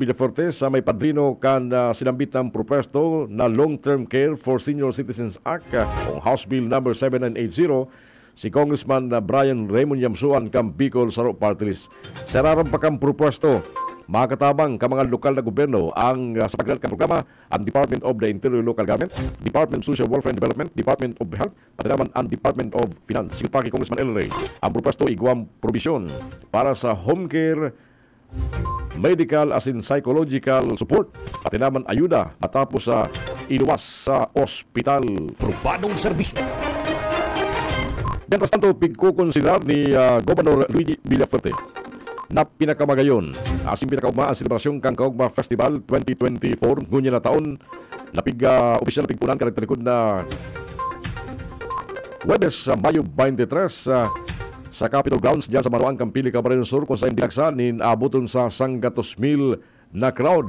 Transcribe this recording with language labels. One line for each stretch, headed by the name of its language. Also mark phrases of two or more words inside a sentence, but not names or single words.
Bikol: Villaferte sa may padrino kan sinambit ng propesto na Long-Term Care for Senior Citizens Act o House Bill number 7980 si Congressman Brian Raymond Yamsuan kang Bicol Saro Party List. Sararam pa kang propesto mga katabang ka mga lokal na gobyerno ang sa paglalat kang programa ang Department of the Interior Local Government, Department of Social Welfare and Development, Department of Health, pati naman ang Department of Finance. Sigot pa kay Congressman L. Ray ang propesto igwang probisyon para sa
English: home care,
Bikol: medical as in
English: psychological support,
Bikol: pati naman ayuda matapos sa iluwas sa ospital. Probadong serbisyo.
Spanish: Mientras tanto,
Bikol: pigkukonsiderar ni Governor Luigi Villaferte na pinakamagayon asin pinakaugma ang selebrasyon kang Kaugma Festival 2024 ngunya na taon na opisyal na pigpunan karakterikod na Webes Mayo 23 sa Capitol Grounds diyan sa Banuan, Campini, Camarines Sur kung saan dinaksa nin abuton sa 100,000 na crowd.